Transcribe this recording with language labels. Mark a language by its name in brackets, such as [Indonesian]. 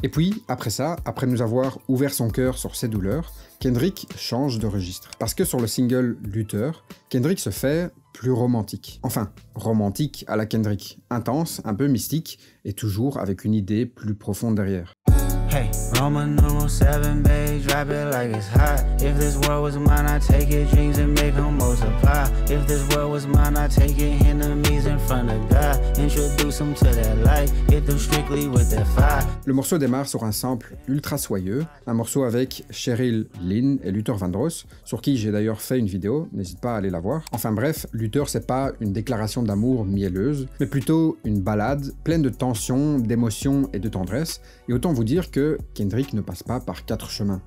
[French] Et puis, après ça, après nous avoir ouvert son cœur sur ses douleurs, Kendrick change de registre. Parce que sur le single Luther, Kendrick se fait plus romantique. Enfin, romantique à la Kendrick. Intense, un peu mystique, et toujours avec une idée plus profonde derrière. [English] Hey, Roman numeral 7, babe, drop it like it's hot. If this world was mine, I take it, dreams and make them multiply. If this world was mine, I take it, enemies in front of God. Introduce them to that light, hit them strictly with that fire. [French] Le morceau démarre sur un sample ultra soyeux, un morceau avec Cheryl Lynn et Luther Vandross, sur qui j'ai d'ailleurs fait une vidéo, n'hésite pas à aller la voir. Enfin bref, Luther c'est pas une déclaration d'amour mielleuse, mais plutôt une ballade pleine de tension, d'émotion et de tendresse, et autant vous dire que Kendrick ne passe pas par 4 chemins.